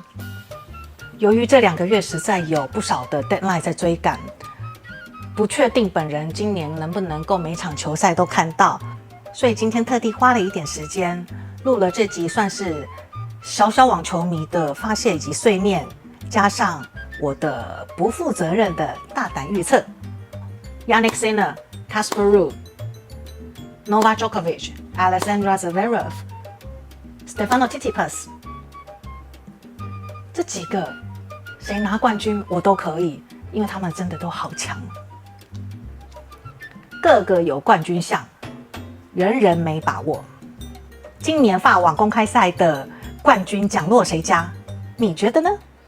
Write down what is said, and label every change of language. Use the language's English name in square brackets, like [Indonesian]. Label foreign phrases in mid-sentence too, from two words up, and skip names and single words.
[Chinese] 由于这2个月实在有不少的 deadline 在追赶，不确定本人今年能不能够每场球赛都看到，所以今天特地花了一点时间录了这集，算是小小网球迷的发泄以及碎念，加上我的不负责任的大胆预测。Jannik Sinner、Casper Ruud、Novak Djokovic、Alexander Zverev、Stefano Tsitsipas，这几个谁拿冠军我都可以，因为他们真的都好强，个个有冠军相，人人没把握。今年法网公开赛的冠军奖落谁家？你觉得呢？